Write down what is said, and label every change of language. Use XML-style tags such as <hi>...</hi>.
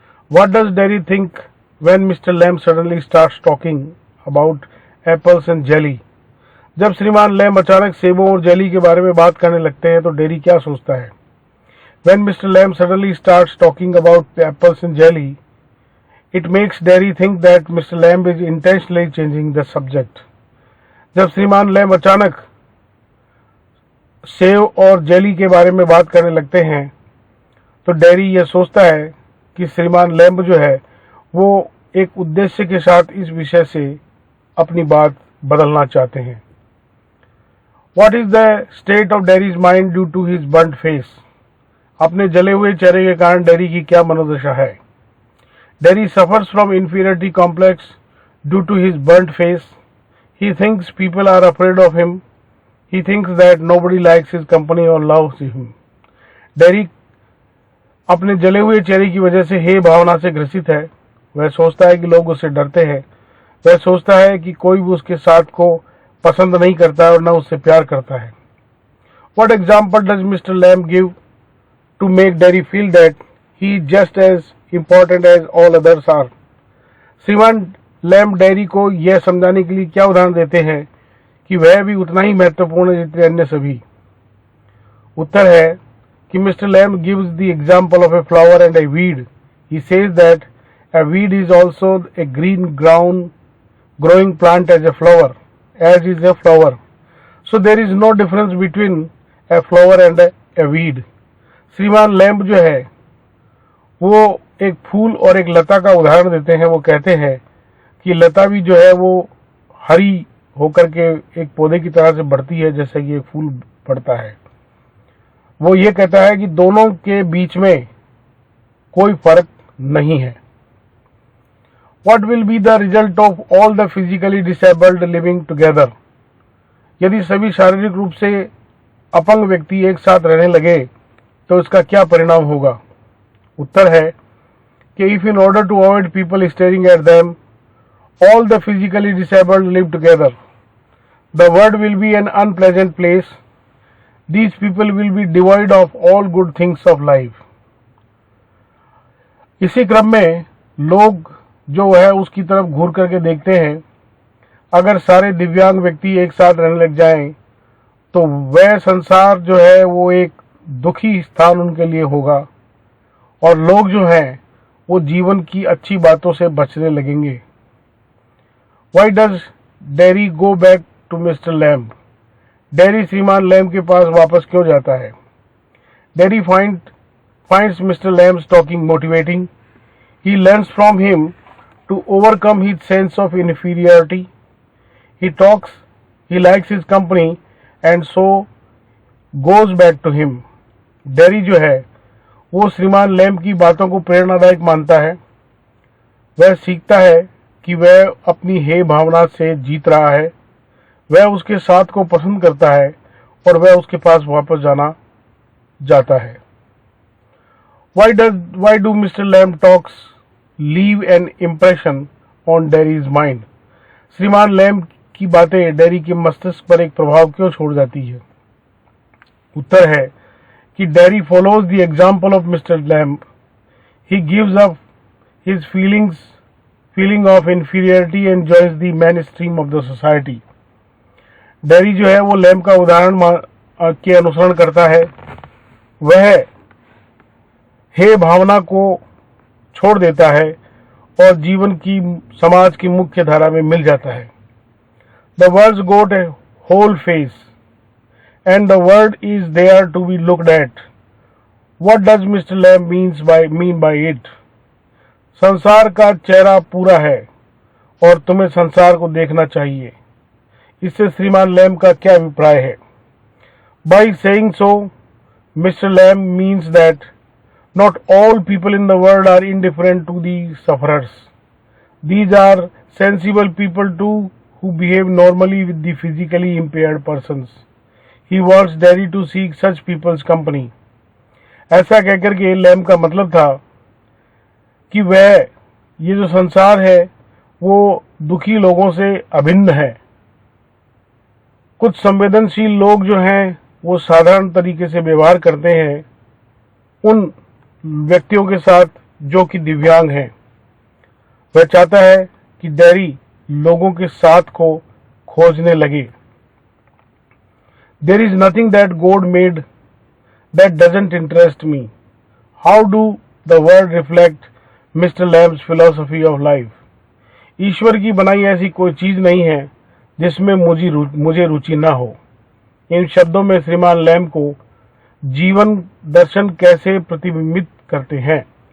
<en>What does Derry think when Mr. Lamb suddenly starts talking about apples and jelly?</en> <hi>जब श्रीमान lamb अचानक सेबों और jelly के बारे में बात करने लगते हैं तो डेरी क्या सोचता है?</hi> <en>When Mr. Lamb suddenly starts talking about apples and jelly, it makes Derry think that Mr. Lamb is intentionally changing the subject.</en> <hi>जब श्रीमान लैम्ब अचानक सेब और जेली के बारे में बात करने लगते हैं तो डेरी यह सोचता है कि श्रीमान लैम्ब जो है वो एक उद्देश्य के साथ इस विषय से अपनी बात बदलना चाहते हैं।</hi> <en>What is the state of Derry's mind due to his burnt face?</en> <hi>अपने जले हुए चेहरे के कारण डेरी की क्या मनोदशा है?</hi> <en>Derry suffers from inferiority complex due to his burned face. He thinks people are afraid of him. He thinks that nobody likes his company और loves him.</en> <hi>डेरी अपने जले हुए चेहरे की वजह से हे भावना से ग्रसित है। वह सोचता है कि लोग उससे डरते हैं। वह सोचता है कि कोई भी उसके साथ को पसंद नहीं करता है और न उससे प्यार करता है।</hi> <en>What example does Mr. Lamb give to make Derry feel that he is just as important as all others are?</en> <hi>श्रीमान लैम्ब डेरी को यह समझाने के लिए क्या उदाहरण देते हैं कि वह भी उतना ही महत्वपूर्ण है जितने अन्य सभी? उत्तर है कि</hi> <en>Mister Lamb gives the example of a flower and a weed. He says that a weed is also a green ground growing plant as a flower, as is a flower. So there is no difference between a flower and a weed.</en> <hi>श्रीमान lamb जो है वो एक फूल और एक लता का उदाहरण देते हैं। वो कहते हैं कि लता भी जो है वो हरी होकर के एक पौधे की तरह से बढ़ती है जैसे कि एक फूल बढ़ता है। वो ये कहता है कि दोनों के बीच में कोई फर्क नहीं है।</hi> <en>What will be the result of all the physically disabled living together?</en> <hi>यदि सभी शारीरिक रूप से अपंग व्यक्ति एक साथ रहने लगे तो इसका क्या परिणाम होगा? उत्तर है कि</hi> <en>if in order to avoid people staring at them, all the physically disabled live together, the world will be an unpleasant place. These people will be devoid of all good things of life.</en> <hi>इसी क्रम में लोग जो है उसकी तरफ घूर करके देखते हैं। अगर सारे दिव्यांग व्यक्ति एक साथ रहने लग जाएं तो वह संसार जो है वो एक दुखी स्थान उनके लिए होगा और लोग जो हैं वो जीवन की अच्छी बातों से बचने लगेंगे।</hi> <en>Why does Derry go back to Mr. Lamb?</en> <hi>Dairy श्रीमान लैम्ब के पास वापस क्यों जाता है?</hi> <en>Derry finds Mr. Lamb's talking motivating. He learns from him to overcome his sense of inferiority. He talks, he likes his company and so goes back to him.</en> <hi>Dairy जो है वो श्रीमान लैम्ब की बातों को प्रेरणादायक मानता है। वह सीखता है कि वह अपनी हे भावना से जीत रहा है, वह उसके साथ को पसंद करता है और वह उसके पास वापस जाना जाता है।</hi> <en>Why do Mr. Lamb talks leave an impression on Derry's mind?</en> <hi>श्रीमान लैम्ब की बातें डेरी के मस्तिष्क पर एक प्रभाव क्यों छोड़ जाती है? उत्तर है कि</hi> <en>Derry follows the example of Mr. Lamb. He gives up his feeling of inferiority and joins the mainstream of the society.</en> <hi>Dairy जो है वो लैम्ब का उदाहरण के अनुसरण करता है। वह हे भावना को छोड़ देता है और जीवन की समाज की मुख्य धारा में मिल जाता है।</hi> <en>The words got a whole face and the word is there to be looked at. What does Mr. Lamb mean by it?</en> <hi>संसार का चेहरा पूरा है और तुम्हें संसार को देखना चाहिए। इससे श्रीमान लैम्ब का क्या अभिप्राय है?</hi> <en>By saying so, Mr. Lamb means that not all people in the world are indifferent to the sufferers. These are sensible people too who behave normally with the physically impaired persons. He wants Derry to seek such people's company.</en> <hi>ऐसा कहकर के lamb का मतलब था कि वह ये जो संसार है वो दुखी लोगों से अभिन्न है। कुछ संवेदनशील लोग जो हैं वो साधारण तरीके से व्यवहार करते हैं उन व्यक्तियों के साथ जो कि दिव्यांग हैं। वह चाहता है कि डेरी लोगों के साथ को खोजने लगे।</hi> <en>There is nothing that God made that doesn't interest me. How do the word reflect Mr. Lamb's philosophy of life?</en> <hi>ईश्वर की बनाई ऐसी कोई चीज नहीं है जिसमें मुझे रुचि ना हो। इन शब्दों में श्रीमान लैम्ब को जीवन दर्शन कैसे प्रतिबिंबित करते हैं?</hi>